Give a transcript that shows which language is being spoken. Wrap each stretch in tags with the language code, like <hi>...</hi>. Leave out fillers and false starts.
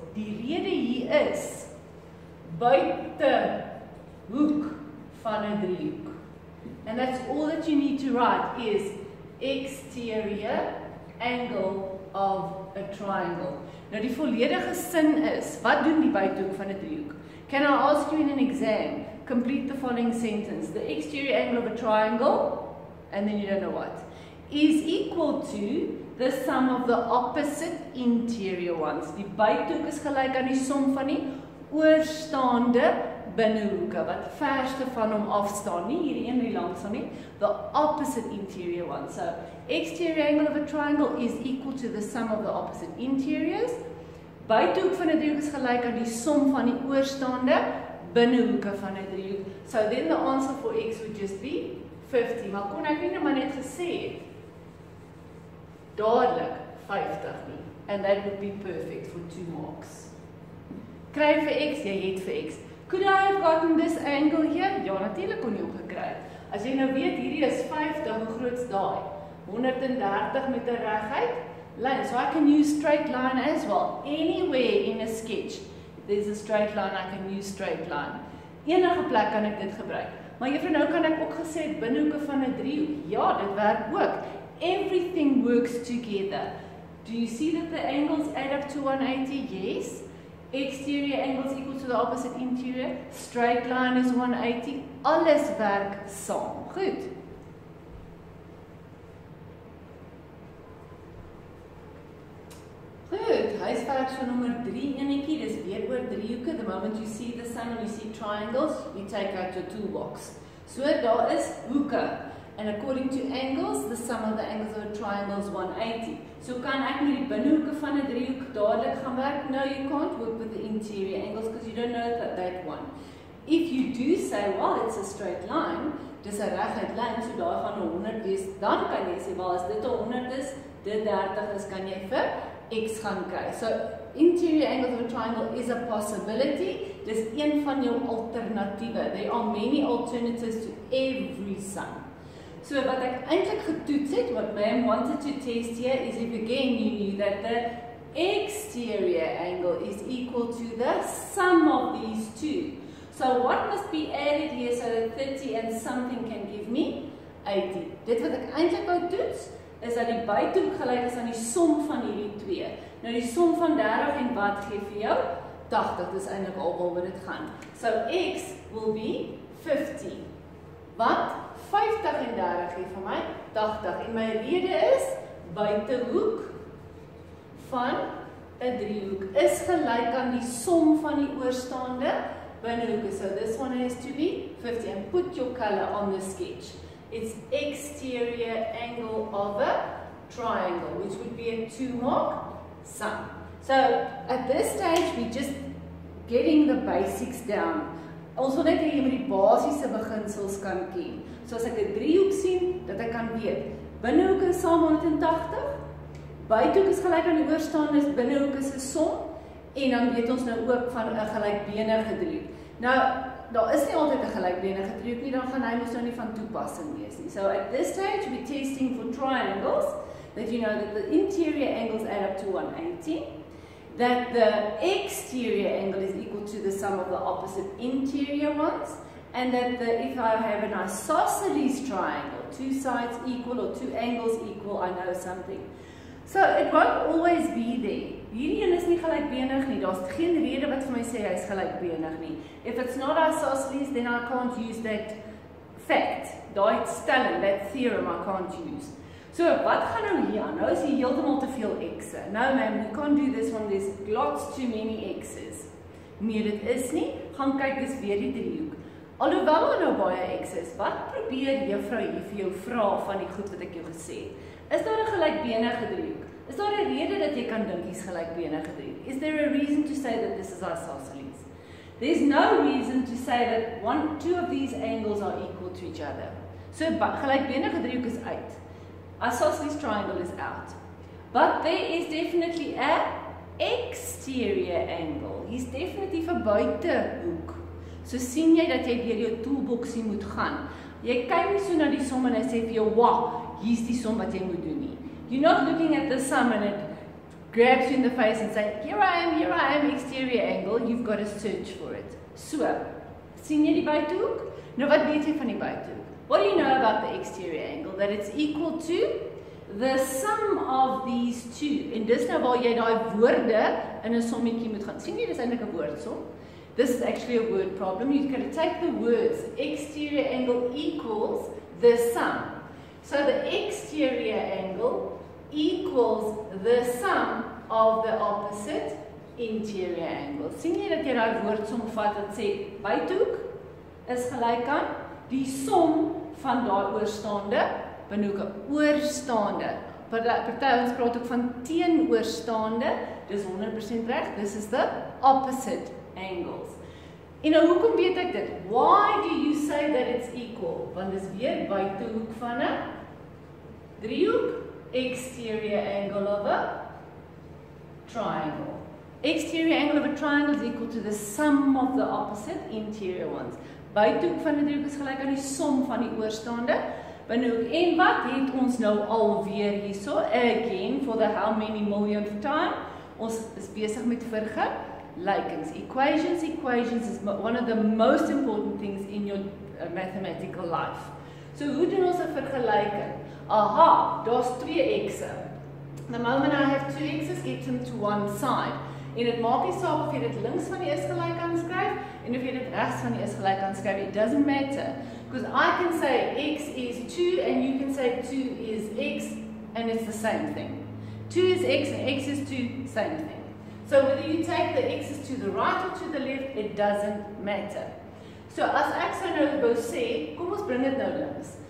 <af>Die rede hier is buitehoek van 'n driehoek.</af> <en>And that's all that you need to write is exterior angle of a triangle.</en> <af>Nou die volledige sin is, wat doen die buitehoek van 'n driehoek?</af> <en>Can I ask you in an exam, complete the following sentence. The exterior angle of a triangle, and then you don't know what. is equal to the sum of the opposite interior ones.</en> <af>Die buitehoek is gelyk aan die som van die oorstaande binnehoeke, wat verste van hom afstaan, nie hierdie een die langsaan nie,</af> <en>the opposite interior one. So, exterior angle of a triangle is equal to the sum of the opposite interiors.</en> <af>Buitehoek van 'n driehoek is gelyk aan die som van die oorstaande binnehoeke van 'n driehoek.</af> <en>So, then the answer for x would just be 50.</en> <af>Maar kon ek nie nou maar net gesê het, dadelik 50 nie.</af> <en>And that would be perfect for 2 marks.</en> <af>Kry vir x, jy het vir x.</af> <en>Could I have gotten this angle here?</en> <af>Ja, natuurlijk kon jy hom gekry. As jy nou weet, hierdie is 50, hoe groot is daai? 130 met 'n reguit lyn.</af> <en>So I can use straight line as well. Anywhere in a sketch, there's a straight line, I can use straight line.</en> <af>Enige plek kan ek dit gebruik. Maar juffrou, nou kan ek ook gesê het binnehoeke van 'n driehoek. Ja, dit werk ook.</af> <en>Everything works together. Do you see that the angles add up to 180? Yes. Exterior angle is equal to the opposite interior. Straight line is 180.</en> <af>Alles werk saam. Goed. Goed, huiswerk so nommer 3 enetjie. Dis weer oor driehoeke.</af> <en>The moment you see the sun and you see triangles, you take out your toolbox.</en> <af>So daar is hoeke.</af> <en>And according to angles, the sum of the angles of a triangle is 180.</en> <af>So kan ek met die binnehoeke van 'n driehoek dadelik gaan werk?</af> <en>No, you can't work with the interior angles because you don't know that one. If you do say, well, it's a straight line,</en> <af>dis 'n reguit lyn, so daar gaan 100 wees, dan kan jy sê, wel, as dit 100 is, dit 30 is, kan jy vir x gaan kry.</af> <en>So, interior angles of a triangle is a possibility.</en> <af>Dis een van jou alternatiewe.</af> <en>There are many alternatives to every sum.</en> <af>So wat ek eintlik getoets het,</af> <en>what ma'am wanted to test here is if again you knew that the exterior angle is equal to the sum of these two. So what must be added here so that 30 and something can give me 80?</en> <af>Dit wat ek eintlik wou toets is dat die buitehoek gelyk is aan die som van hierdie twee. Nou die som van 30 en wat gee vir jou? 80, dis eintlik alwaar wat dit gaan.</af> <en>So x will be 50.</en> <af>Wat? 50 en 30 gee vir my 80 en my rede is buitehoek van 'n driehoek is gelyk aan die som van die oorstaande binnehoeke.</af> <en>So this one has to be 50 and put your color on the sketch. It's exterior angle of a triangle, which would be a 2-mark sum. So at this stage we're just getting the basics down.</en> <af>Ons wil net hê jy moet die basiese beginsels kan ken. So as ek 'n driehoek sien, dat ek kan weet, binnehoek is saam 180, buitehoek is gelyk aan die oorstaande binnehoek is 'n som, en dan weet ons nou ook van 'n gelykbenige driehoek. Nou, daar is nie altyd 'n gelykbenige driehoek nie, dan gaan hy mos nou nie van toepassing wees nie.</af> <en>So at this stage we're testing for triangles, that you know that the interior angles add up to 180. That the exterior angle is equal to the sum of the opposite interior ones, and that if I have an isosceles triangle, 2 sides equal or 2 angles equal, I know something. So it won't always be there.</en> <af>Hierdie een is nie gelykbenig nie. Daar's geen rede wat vir my sê hy's gelykbenig nie.</af> <en>If it's not isosceles, then I can't use that fact,</en> <af>daai stelling,</af> <en>that theorem I can't use.</en> <af>So, wat gaan nou hier aan? Nou is hier heeltemal te veel x'e.</af> <en>No ma'am, we can't do this one, there's lots too many x's.</en> <af>Nee, dit is nie. Gaan kyk, dis weer die driehoek. Alhoewel daar nou baie x is, wat probeer juffrou hier vir jou vra van die goed wat ek jou gesê het? Is daar 'n gelykbenige driehoek? Is daar 'n rede dat jy kan dink hier's gelykbenige driehoek?</af> <en>Is there a reason to say that this is isosceles? There's no reason to say that 2 of these angles are equal to each other.</en> <af>So, gelykbenige driehoek is uit.</af> <en>Isosceles triangle is out. But there is definitely an exterior angle. He's definitely</en> <af>vir buitehoek. So sien jy dat jy deur jou toolboxie moet gaan. Jy kyk nie so na die som en hy sê vir jou, "Wow, hier's die som wat jy moet doen nie."</af> <en>You're not looking at the sum and it grabs you in the face and say, here I am, exterior angle." You've got to search for it.</en> <af>So, sien jy die buitehoek? Nou wat weet jy van die buitehoek?</af> <en>What do you know about the exterior angle? That it's equal to the sum of these two.</en> <af>En dis nou waar jy daai woorde in 'n sommetjie moet gaan. Sien jy, dis eintlik 'n woordsom.</af> <en>This is actually a word problem. You've got to take the words exterior angle equals the sum. So the exterior angle equals the sum of the opposite interior angle.</en> <af>Sien jy dat jy daai woordsom vat wat sê buitehoek is gelyk aan die som van daai oorstaande binnehoeke oorstaande. Party ons praat ook van teenoorstaande. Dis 100% reg.</af> <en>This is the opposite angles.</en> <af>En nou hoekom weet ek dit?</af> <en>Why do you say that it's equal?</en> <af>Want dis weer buitehoek van 'n driehoek.</af> <en>Exterior angle of a triangle. Exterior angle of a triangle is equal to the sum of the opposite interior ones.</en> <af>Buitehoek van 'n driehoek is gelyk aan die som van die oorstaande binnehoek. En wat het ons nou alweer hierso?</af> <en>Again, for the how many millionth time?</en> <af>Ons is besig met vergelykings.</af> <en>Equations is one of the most important things in your mathematical life.</en> <af>So hoe doen ons 'n vergelyking? Aha, daar's 2 x'e.</af> <en>The moment I have 2 x's, get them to one side.</en> <af>En dit maak nie saak of jy dit links van die is gelyk aanskryf en of jy dit regs van die is gelyk aanskryf.</af> <en>It doesn't matter. Because I can say x is 2 and you can say 2 is x and it's the same thing. 2 is x and x is 2, same thing. So whether you take the x's to the right or to the left, it doesn't matter.</en> <af>So as ek sou nou wou sê, kom ons bring dit nou links.</af>